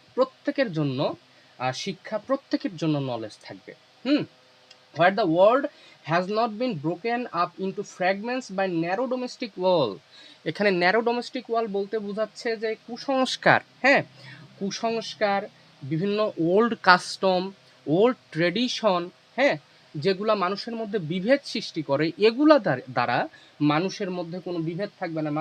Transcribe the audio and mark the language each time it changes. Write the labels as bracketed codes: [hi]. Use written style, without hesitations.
[bn] প্রত্যেকের জন্য শিক্ষা, প্রত্যেকের জন্য নলেজ থাকবে। [en] Hmm, where the world has not been broken up into fragments by narrow domestic wall। [bn] এখানে ন্যারো ডোমেস্টিক ওয়াল বলতে বোঝাচ্ছে যে কুসংস্কার। হ্যাঁ, কুসংস্কার, বিভিন্ন ওল্ড কাস্টম, ওল্ড ট্রেডিশন, হ্যাঁ, যেগুলা মানুষের মধ্যে বিভেদ সৃষ্টি করে, এগুলা দ্বারা মানুষের মধ্যে কোনো বিভেদ থাকবে না।